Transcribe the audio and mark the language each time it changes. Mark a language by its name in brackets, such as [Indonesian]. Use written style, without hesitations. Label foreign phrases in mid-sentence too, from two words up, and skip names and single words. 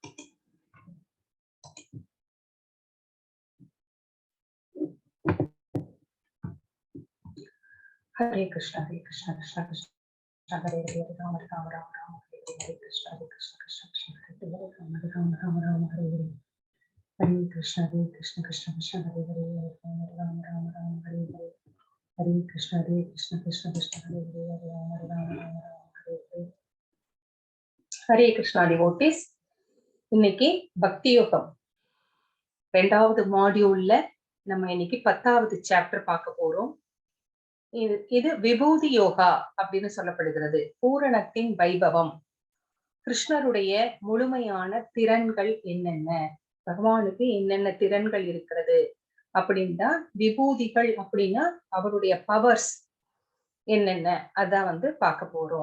[Sanskrit] हरे कृष्ण कृष्ण कृष्ण हरे हरे राम राम राम हरे कृष्ण कृष्ण कृष्ण हरे राम राम हरे हरे। हरे कृष्ण कृष्ण कृष्ण हरे हरे राम राम हरे हरे। हरे कृष्ण कृष्ण कृष्ण हरे हरे राम राम हरे हरे। हरे कृष्णा डिवोटीஸ், [Tamil] இன்னைக்கு பக்தி யோகம் ரெண்டாவது மாடியூல்ல நம்ம இன்னைக்கு 10வது சாப்டர் பார்க்க போறோம். இது விபூதி யோகா அப்படின்னு சொல்லப்படுகிறது. பூரணத்தின் வைபவம், கிருஷ்ணருடைய முழுமையான திறன்கள் என்னென்ன, பகவானுக்கு என்னென்ன திறன்கள் இருக்கிறது அப்படின்னா, விபூதிகள் அப்படின்னா அவருடைய பவர்ஸ் என்னென்ன அதான் பார்க்க போறோம்.